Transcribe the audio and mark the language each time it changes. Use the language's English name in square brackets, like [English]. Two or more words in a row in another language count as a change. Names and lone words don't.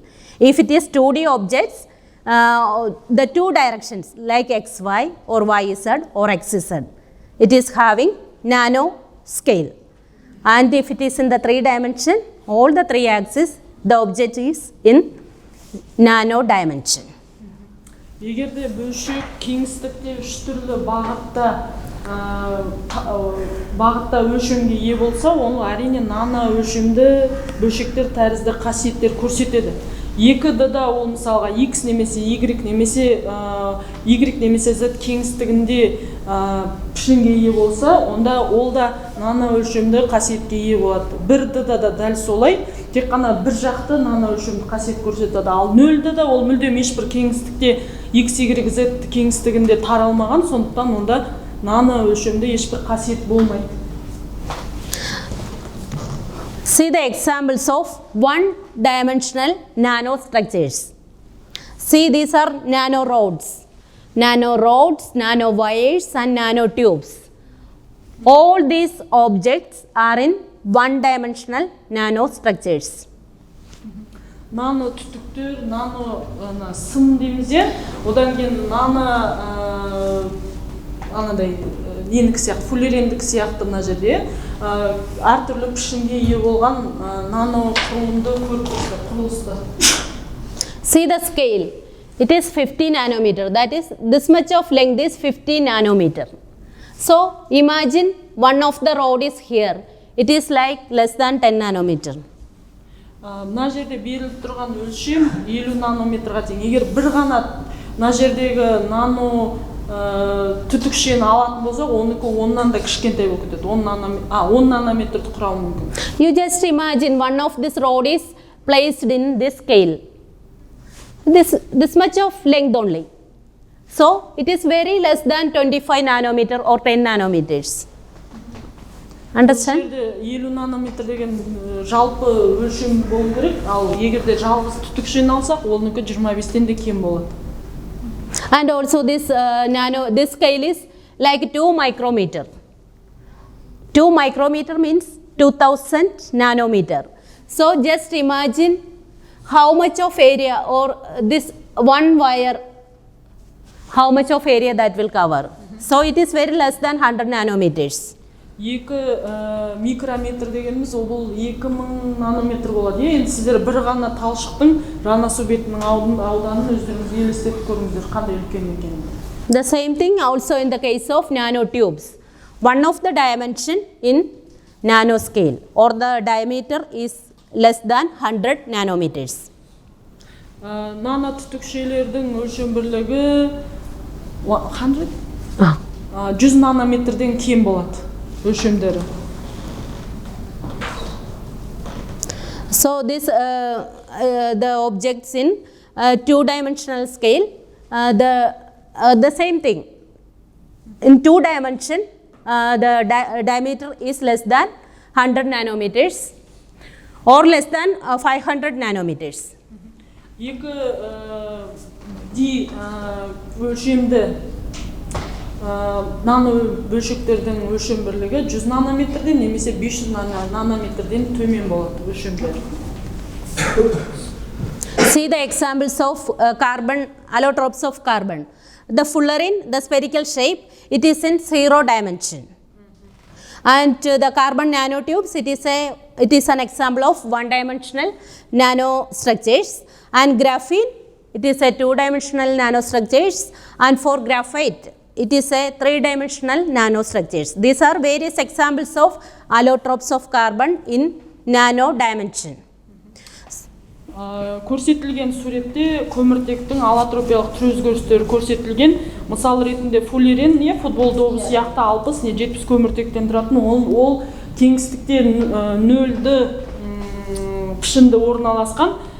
[English] If it is 2D objects, the two directions like xy or yz or xz, it is having nano scale. And if it is in the 3 dimension, all the 3 axes, the object is in nano dimension. [Kazakh] Егерде бөлшек кеңістікте 3 түрлі бағытта өлшемге ие болса, оны әрине нано өлшемді бөлшектер тәрізді қасиеттер көрсетеді. 2D-да ол мысалға x немесе y немесе z кеңістігінде пішінге ие болса, онда ол да нано өлшемді қасиетке ие болады. 1D-да да дәл солай, тек қана бір жақты нано өлшемді қасиет көрсетеді. Ал 0D-да ол мүлдем ешбір кеңістікте x, y, z кеңістігінде таралмаған, сондықтан онда нано өлшемді ешбір қасиет болмайды. [English] See the examples of one-dimensional nanostructures. See, these are nanorods, nanowires, and nanotubes. All these objects are in one-dimensional nanostructures. [Kazakh] Nano түтіктер, nano сым дейміз де, одан кейін nano анадай нендік сияқты, фуллерендік сияқты мына жерде әртүрлі пішінге ие болған нано құрылымды құрылысты. [English] See the scale. It is 50 nanometer. That is, this much of length is 50 nanometer. So imagine one of the rod is here. It is like less than 10 nanometer. [Kazakh] Мына жерде беріліп тұрған өлшем 50 нанометрға тең. Егер бір ғана мына жердегі нано түтікшені алатын болсақ, оныкі 10-нан да кішкентай болып кетеді. 10 нанометрді құрауы мүмкін. [English] You just imagine one of this rod is placed in this scale. This much of length only. So it is very less than 25 nanometer or 10 nanometers. Understand? [Kazakh] 50 нанометр деген жалпы өлшем болу керек, ал егерде жалғыз түтікшені алсақ, оныкі 25-тен де кем болады. [English] And also this this scale is like 2 micrometer. 2 micrometer means 2000 nanometer. So just imagine how much of area or this one wire, how much of area that will cover. So it is very less than 100 nanometers. [Kazakh] 2 микрометр дегеніміз ол бұл 2000 нанометр болады. Енді сіздер бір ғана талшықтың жанасу бетінің ауданын өздеріңіз елестетіп көріңіздер қандай үлкен екенін. [English] The same thing also in the case of nanotubes. One of the dimension in nanoscale or the diameter is less than 100 nanometers. [Kazakh] Нано түтікшелердің өлшем бірлігі 100 нанометрден кем болады. [English] So this the objects in 2-dimensional scale, the same thing. In 2 dimension, the diameter is less than 100 nanometers or less than 500 nanometers. [Kazakh] Nano бөлшектердің өлшем бірлігі 100 нанометрден немесе 500 нанометрден төмен болады өлшемдер. [English] See the examples of carbon, allotropes of carbon. The fullerene, the spherical shape, it is in 0 dimension. And the carbon nanotubes, it is an example of 1-dimensional nanostructures. And graphene, it is a 2-dimensional nanostructures. And for graphite, it is a 3-dimensional nanostructures. These are various examples of allotropes of carbon in nano dimension. [Kazakh] Көрсетілген суретте көміртектің аллотропиялық түр өзгерістері көрсетілген. Мысал ретінде фуллерен, футбол добы сияқты 60-70 көміртектен тұратын, ол кеңістікте 0-ді пішінді орналасқан.